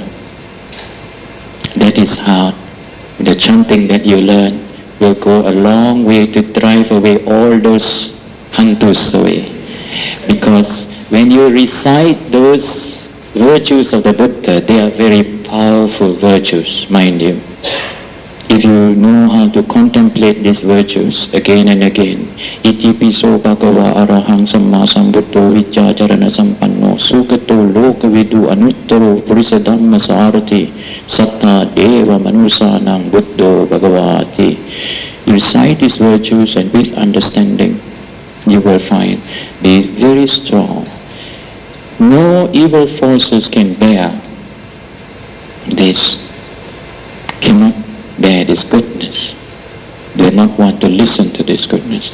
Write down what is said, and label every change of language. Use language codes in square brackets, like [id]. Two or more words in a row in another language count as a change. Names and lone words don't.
[en] That is how the chanting that you learn will go a long way to drive away all those hantus away. Because when you recite those virtues of the Buddha, they are very powerful virtues, mind you. If you know how to contemplate these virtues again and again, [pi] iti piso bhagava arahang samma sambuddho vijjācarana sampanno sugato lokavidu anuttaro purisa dhamma sārati sattā deva manusanang buddho bhagavati. [en] You recite these virtues and with understanding, you will find they are very strong. No evil forces can bear this, cannot bear this goodness. They do not want to listen to this goodness.